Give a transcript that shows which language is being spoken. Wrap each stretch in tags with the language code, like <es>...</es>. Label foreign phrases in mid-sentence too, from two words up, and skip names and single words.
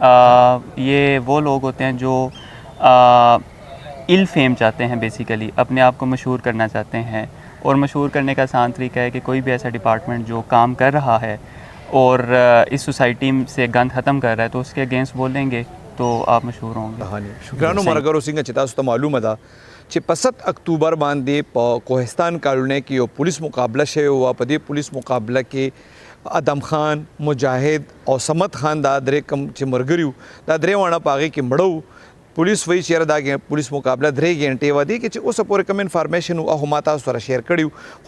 <ur>یہ وہ لوگ ہوتے ہیں جو فیم چاہتے ہیں, بیسیکلی اپنے آپ کو مشہور کرنا چاہتے ہیں, اور مشہور کرنے کا آسان طریقہ ہے کہ کوئی بھی ایسا ڈپارٹمنٹ جو کام کر رہا ہے اور اس سوسائٹی سے گند ختم کر رہا ہے تو اس کے اگینسٹ بولیں گے تو آپ مشہور ہوں گے.</ur> <ps>شکرانو مرګرو څنګه چې تاسو ته معلومه ده چې په 7 اکتوبر باندې په کوهستان کالونی کې یو پولیس مقابله شوی و. په دې پولیس مقابله کې ادم خان, مجاهد او صمد خان دا درې کم چې مرګریو دا درې وانه په هغې کې مړه. پولیس وایي چې دا پولیس مقابله 3 غنټې وه. دې کې چې اوسه پورې کوم انفارمیشن و هغه ما تاسو سره شیر کړي.</ps>